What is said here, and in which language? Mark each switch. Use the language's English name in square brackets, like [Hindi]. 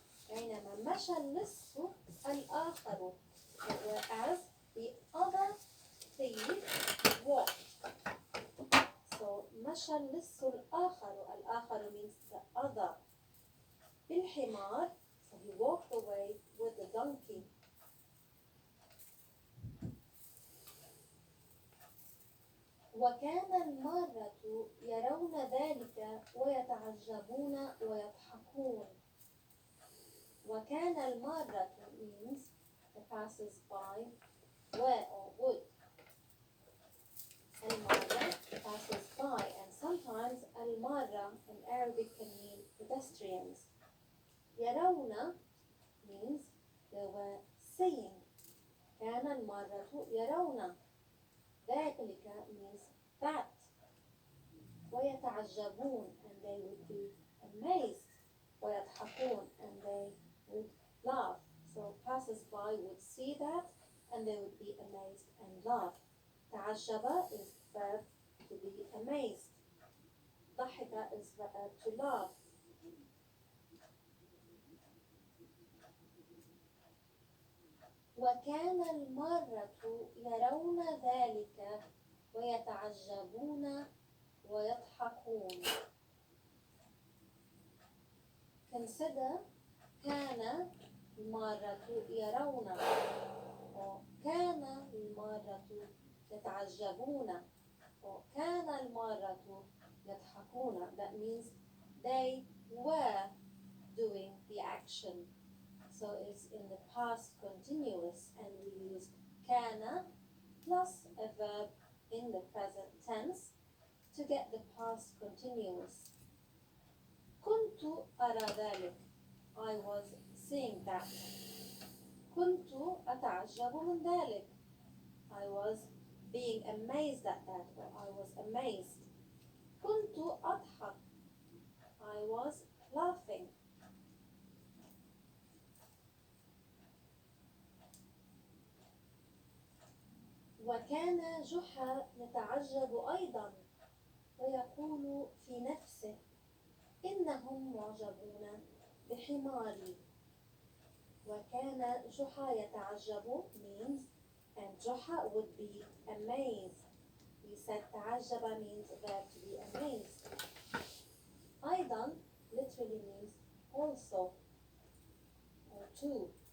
[Arabic] بينما مشى اللص الآخر, [English] whereas the other thief walked. So [Arabic] مشى اللص الآخر, [English] الآخر means the other. بالحمار, so he walked away with the donkey. [Arabic] وكان المارة يرون ذلك ويتعجبون ويضحكون. وكان المارة [English] means the passers-by were or would. المارة passers-by, and sometimes المارة in Arabic can mean pedestrians. يرون means they were seeing. [Arabic] كان المارة يرون ذلك [English] means that. ويتعجبون and they would be amazed. ويضحكون and they would laugh. So passers-by would see that and they would be amazed and laugh. تعجب is verb to be amazed. ضحك is verb to laugh. [Arabic] وكان المارة يرون ذلك ويتعجبون ويضحكون. Consider كان المارة يرون وكان المارة يتعجبون وكان المارة يضحكون. [English] That means they were doing the action. So it's in the past continuous and we use كان plus a verb in the present tense to get the past continuous. [Arabic] كنت أرى ذلك. [English] I was seeing that. [Arabic] كنت أتعجب من ذلك. [English] I was being amazed at that, or I was amazed. [Arabic] كنت أضحك. [English] I was laughing. [Arabic] وكان جحا يتعجب أيضا ويقول في نفسه إنهم معجبون بحماري. وكان جحا يتعجب [English] means and جحا would be amazed. We said تعجب means verb to be amazed. أيضا literally means also or too.